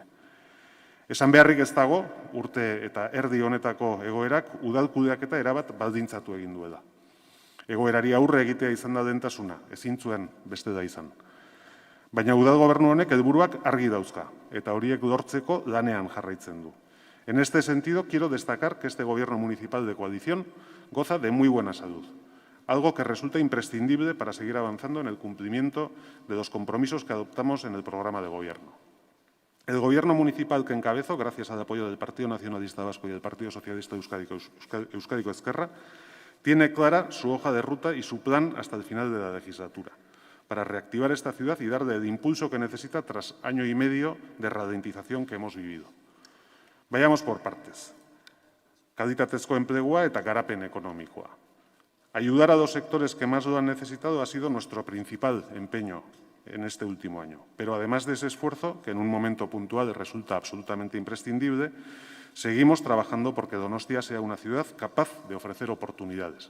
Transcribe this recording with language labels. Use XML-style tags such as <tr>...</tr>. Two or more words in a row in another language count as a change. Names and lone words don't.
<eu>Esan beharrik ez dago, urte eta erdi honetako egoerak udal kudeaketa erabat baldintzatu egin duela. Egoerari aurre egitea izan da dentasuna, ezin zuen beste da izan. Baina udal gobernu honek helburuak argi dauzka, eta horiek lortzeko lanean jarraitzen du.</eu> <es>En este sentido, quiero destacar que este gobierno municipal de coalición goza de muy buena salud, algo que resulta imprescindible para seguir avanzando en el cumplimiento de los compromisos que adoptamos en el programa de gobierno. El gobierno municipal que encabezo, gracias al apoyo del Partido Nacionalista Vasco y del Partido Socialista Euskadiko Ezkerra, tiene clara su hoja de ruta y su plan hasta el final de la legislatura, para reactivar esta ciudad y darle el impulso que necesita tras año y medio de ralentización que hemos vivido. Vayamos por partes.</es> <eu>Kalitatezko enplegua eta garapen ekonomikoa.</eu> <es>Ayudar a los sectores que más lo han necesitado ha sido nuestro principal empeño en este último año. Pero además de ese esfuerzo, que en un momento puntual resulta absolutamente imprescindible, seguimos trabajando porque Donostia sea una ciudad capaz de ofrecer oportunidades.</es>